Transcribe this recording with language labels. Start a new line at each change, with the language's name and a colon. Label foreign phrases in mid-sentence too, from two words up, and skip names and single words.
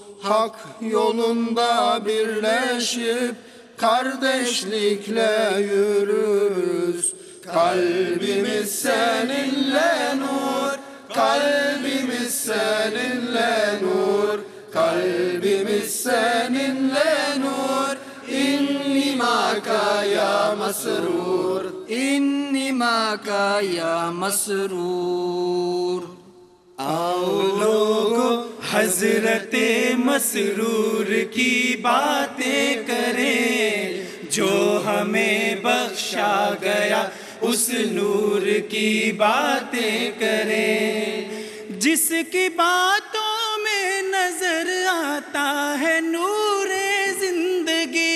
Turkish: Hak yolunda birleşip kardeşlikle yürürüz. Kalbimiz seninle nur, kalbimiz seninle nur, kalbimiz seninle nur.
Arabic: إني معك يا مسرور, إني معك يا مسرور.
Urdu: آؤ لوگو حضرت مسرور کی باتیں کریں، جو ہمیں بخشا گیا اس نور کی باتیں کریں، جس کی باتوں میں نظر آتا ہے نور زندگی,